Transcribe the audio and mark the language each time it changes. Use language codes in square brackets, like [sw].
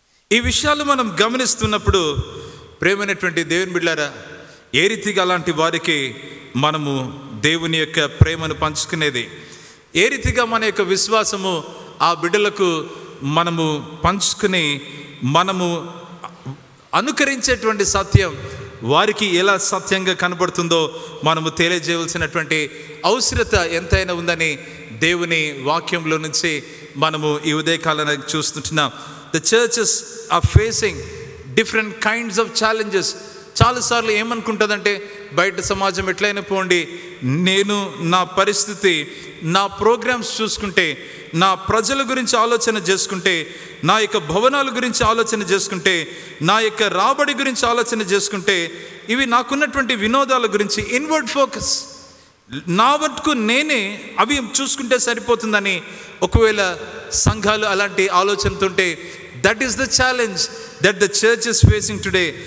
[te] ఈ విషయాలు మనం గమనిస్తున్నప్పుడు ప్రేమైనటువంటి దేవుని బిడ్డలారా, ఏ రీతిగా అలాంటి వారికి మనము దేవుని యొక్క ప్రేమను పంచుకునేది, ఏ రీతిగా మన యొక్క విశ్వాసము ఆ బిడ్డలకు మనము పంచుకుని మనము అనుకరించేటువంటి సత్యం వారికి ఎలా సత్యంగా కనబడుతుందో మనము తెలియజేయవలసినటువంటి అవసరత ఎంతైనా ఉందని దేవుని వాక్యంలో నుంచి మనము ఈ ఉదయకాలను చూస్తుంటున్నాం. [en] The churches are facing different kinds of challenges. [te] చాలాసార్లు ఏమనుకుంటుందంటే, బయట సమాజం ఎట్లయినా పోండి, నేను నా పరిస్థితి, నా ప్రోగ్రామ్స్ చూసుకుంటే, నా ప్రజల గురించి ఆలోచన చేసుకుంటే, నా యొక్క భవనాల గురించి ఆలోచన చేసుకుంటే, నా యొక్క రాబడి గురించి ఆలోచన చేసుకుంటే, ఇవి నాకున్నటువంటి వినోదాల గురించి ఇన్వర్డ్ ఫోకస్, నా వరకు నేనే అవి చూసుకుంటే సరిపోతుందని ఒకవేళ సంఘాలు అలాంటి ఆలోచనతుంటే, [en] That is the challenge that the church is facing today.